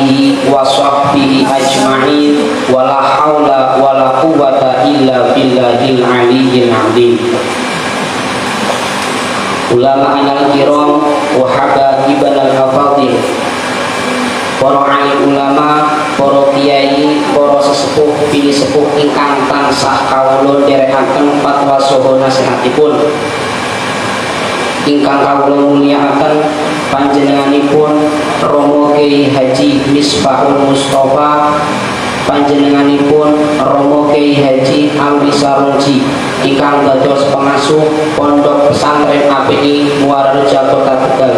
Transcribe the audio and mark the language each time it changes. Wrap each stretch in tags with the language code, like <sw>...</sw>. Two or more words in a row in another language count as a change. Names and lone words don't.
<ar>آله وصحبه أجمعين ولا حول ولا قوة إلا بالله العلي العظيم. العلماء الكرام والحبائب الأفاضل,</ar> <jv>para alim ulama, para kiai, para sesepuh, pilih sepuh ingkang tansah kawula nderekaken fatwa saha nasihatipun, ingkang kawula mulyakaken panjenenganipun Romo Kiai Haji Misbahul Mustofa, panjenenganipun Romo Kiai Haji Alwi Sarunji, ingkang dados pengasuh Pondok Pesantren API Muarareja Kota Tegal.</jv>